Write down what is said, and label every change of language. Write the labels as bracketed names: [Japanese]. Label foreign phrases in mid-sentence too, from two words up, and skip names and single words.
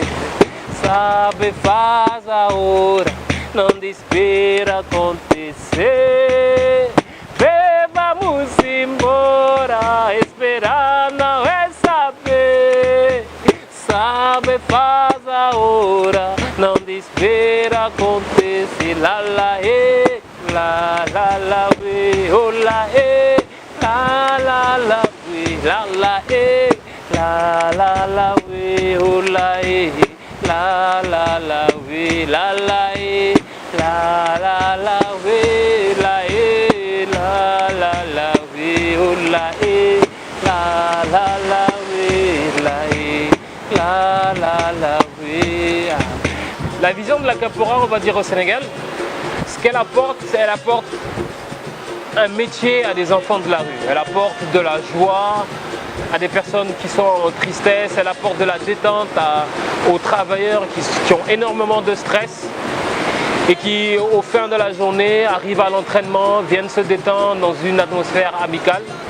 [Portuguese] Sabe faz a hora, não espera acontecer. Vamos embora, esperar não é saber. Sabe faz a hora, não espera acontecer. La la e, la we, oh la e. La la la we, la la eh, la la we, oh la eh, la la we, la la eh, la we, la eh, la we, oh la eh, la we, la eh, la we. [French] La vision de la capoeira, on va dire au Sénégal, ce qu'elle apporte, c'est elle apporte un métier à des enfants de la rue. Elle apporte de la joie à des personnes qui sont en tristesse, elle apporte de la détente aux travailleurs qui ont énormément de stress et qui, au fin de la journée, arrivent à l'entraînement, viennent se détendre dans une atmosphère amicale.